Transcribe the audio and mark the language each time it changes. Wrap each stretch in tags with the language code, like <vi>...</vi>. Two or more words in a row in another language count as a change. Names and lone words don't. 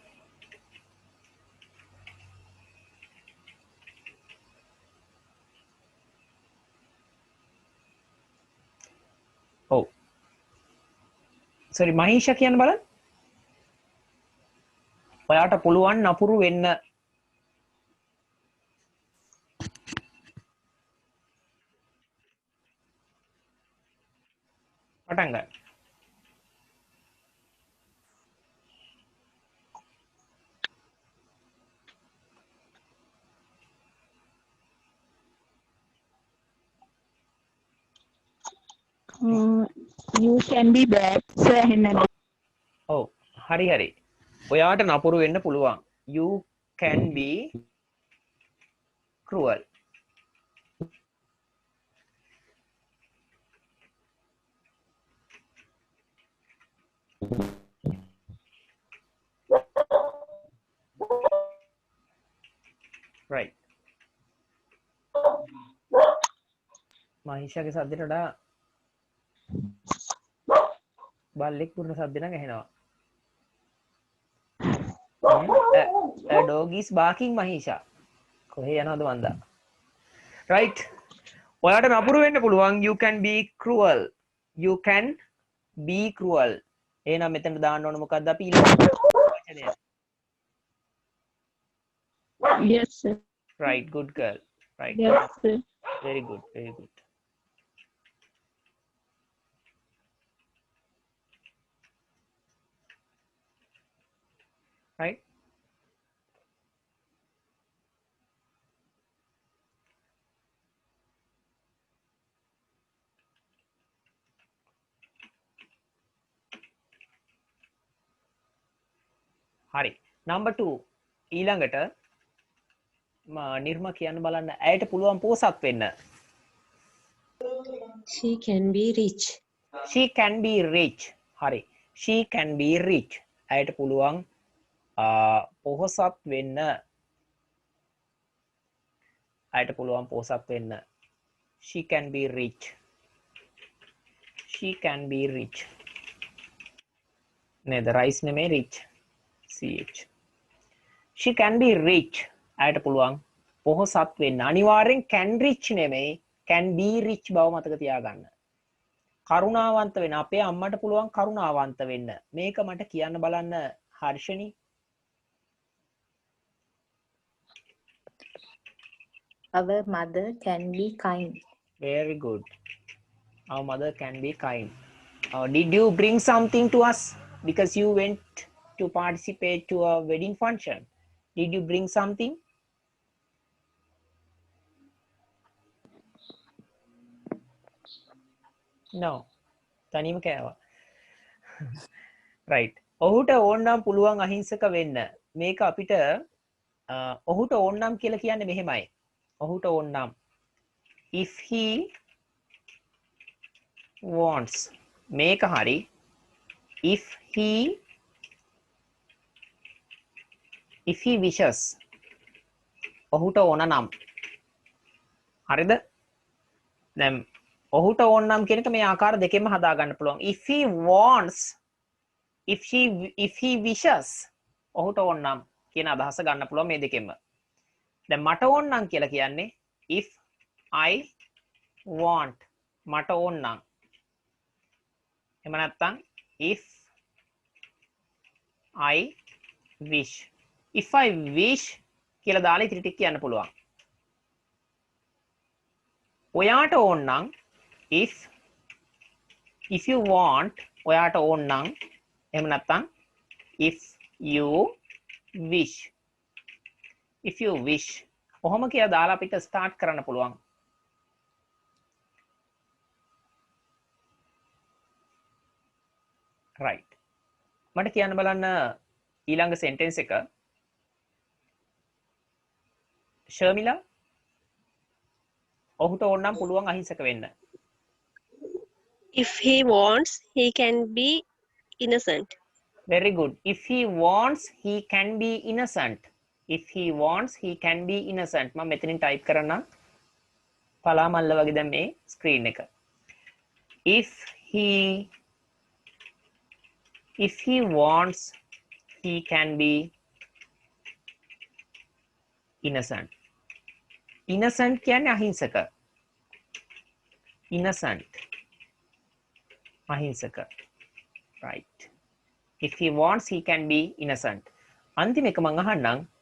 <si>ඔව් sorry මහීෂා කියන්න බලන්න. ඔයාට පුළුවන් නපුරු වෙන්න. පටන් ගන්න.</si> <en>You can be bad sir එහෙනම්.</en> <si>ඔව් හරි හරි. ඔයාට නපුරු වෙන්න පුළුවන්.</si> <en>You can be cruel. right.</en> <si>මහිෂාගේ සද්දට වඩා බල්ලෙක් පුරන සද්ද නම් ඇහෙනවා.</si> <en>dog is barking මහිෂා.</en> <si>කොහේ යනවද මන්දා? right. ඔයාට නපුරු වෙන්න පුළුවන්.</si> <en>You can be cruel. You can be cruel.</en> <si>එහෙනම් මෙතන දාන්න ඕන මොකක්ද අපි ඊළඟ වචනය?</si> <en>Yes sir. right. good girl. right. Yes sir. very good. very good. right.</en> <si>හරි. number 2 ඊළඟට නිර්ම කියන්න බලන්න. ඇයට පුළුවන් පෝසත් වෙන්න.</si> <en>She can be rich. she can be rich. හරි. she can be rich.</en> <si>ඇයට පුළුවන් පොහොසත් වෙන්න. අයට පුළුවන් පොහොසත් වෙන්න.</si> <en>She can be rich. She can be rich.</en> <si>නේද? rice නෙමෙයි rich.</si> <en>ch. She can be rich.</en> <si>අයට පුළුවන් පොහොසත් වෙන්න. අනිවාර්යෙන්</si> <en>can rich</en> <si>නෙමෙයි</si> <en>can be rich</en> <si>බව මතක තියාගන්න. කරුණාවන්ත වෙන්න. අපේ අම්මට පුළුවන් කරුණාවන්ත වෙන්න. මේක මට කියන්න බලන්න හර්ෂණි.</si> <en>Our mother can be kind. Very good. Our mother can be kind. Did you bring something to us because you went to participate to a wedding function? Did you bring something? No.</en> <si>තනියම කෑවා. right. ඔහුට ඕනනම් පුළුවන් අහිංසක වෙන්න. මේක අපිට ඔහුට ඕනනම් කියලා කියන්නේ මෙහෙමයි. ඔහුට ඕනනම්</si> <en>if he wants</en> <si>මේක හරි</si> <en>if he wishes</en> <si>ඔහුට ඕන නම් හරිද දැන් ඔහුට ඕන නම් කියන එක මේ ආකාර දෙකෙන්ම හදා ගන්න පුළුවන්</si> <en>if he wants if he wishes</en> <si>ඔහුට ඕන නම් කියන අදහස ගන්න පුළුවන් මේ දෙකෙන්ම දැන් මට ඕන නම් කියලා කියන්නේ</si> <en>if I want</en> <si>මට ඕන නම් එහෙම නැත්නම් if</si> <en>I wish if I wish</en> <si>කියලා දාලා ඉතිරි ටික කියන්න පුළුවන් ඔයාට ඕන නම්</si> <en>if you want</en> <si>ඔයාට ඕන නම් එහෙම නැත්නම්</si> <en>if you wish</en> <si>කොහොම කියලා දාලා අපිට ස්ටාර්ට් කරන්න පුළුවන් right මට කියන්න බලන්න ඊළඟ සෙන්ටෙන්ස් එක ශර්මිලා ඔහුට ඕන නම් පුළුවන් අහිංසක වෙන්න</si> <en>If he wants, he can be innocent. very good if he wants he can be innocent if he wants he can be innocent</en> <si>මම මෙතනින් ටයිප් කරන්න පලාමල්ල වගේ දැන් මේ ස්ක්‍රීන් එක</si> <en>if he wants he can be innocent innocent</en> <si>කියන්නේ අහිංසක</si> <en>innocent අහිංසක right if he wants he can be innocent</en> <si>අන්තිම එක මම අහන්නම්</si>